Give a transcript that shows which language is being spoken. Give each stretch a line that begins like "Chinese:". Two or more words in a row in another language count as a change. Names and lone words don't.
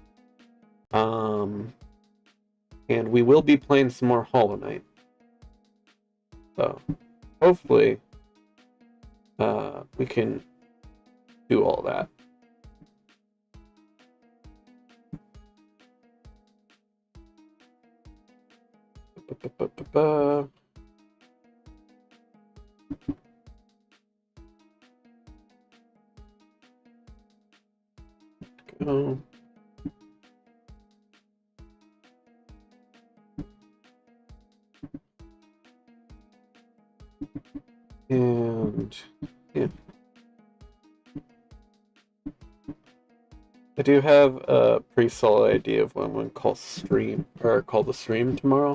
English: And we will be playing some more Hollow Knight. So, hopefully, we can do all that. Ba-ba-ba-ba-ba. Go. And yeah, I do have a pretty solid idea of what I'm going to call the stream tomorrow.